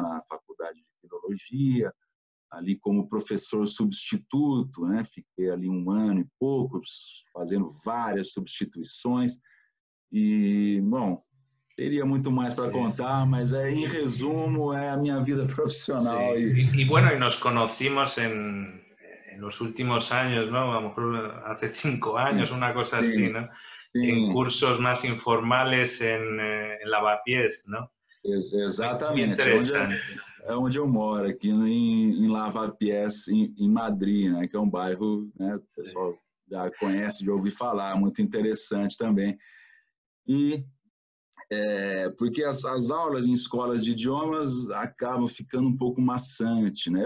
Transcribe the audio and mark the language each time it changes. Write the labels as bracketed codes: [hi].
[pt] Na Faculdade de Filologia, ali como professor substituto, né? Fiquei ali 1 ano e pouco, fazendo várias substituições. E, bom, teria muito mais para contar, mas en resumo é a minha vida profesional. [es] Sí. Y bueno, y nos conocimos en los últimos años, ¿no? A lo mejor hace 5 años, una cosa así, ¿no? En cursos más informales en Lavapiés, ¿no? [pt] Exatamente. [es] Muy interesante. [pt] É onde eu moro, aqui em Lavapiés, em Madrid, né? Que é um bairro, né? O pessoal já conhece, de ouvir falar, muito interessante também. E porque as aulas em escolas de idiomas acabam ficando um pouco maçante, né?